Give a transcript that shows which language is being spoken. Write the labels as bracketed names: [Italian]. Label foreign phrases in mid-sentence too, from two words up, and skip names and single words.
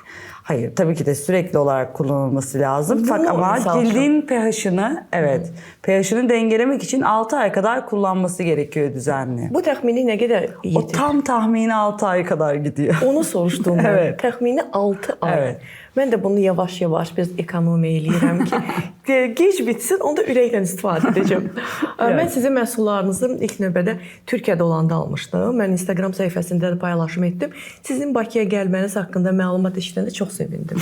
[Turkish] Hayır, tabii ki de sürekli olarak kullanılması lazım. Fakat ama cildin pH'ını, pH'ını dengelemek için 6 ay kadar kullanması gerekiyor düzenli. [Azerbaijani] Bu təxmini nə qədər O yetir? [Turkish] tam tahmini 6 ay kadar gidiyor. [Azerbaijani] Onu soruşdum. [Turkish] Evet. [Azerbaijani] Təxmini 6 ay. [Turkish] Evet. [Azerbaijani] Mən də bunu yavaş-yavaş biraz ekonomiya eləyirəm ki, gec bitsin, onda ürəklə istifadə edəcəm. Mən sizin məhsullarınızı ilk növbədə Türkiyədə olanda almışdım. Mən Instagram səhifəsində də paylaşım etdim. Sizin Bakıya gəlməniz haqqında məlumat eşidəndə çox sevindim.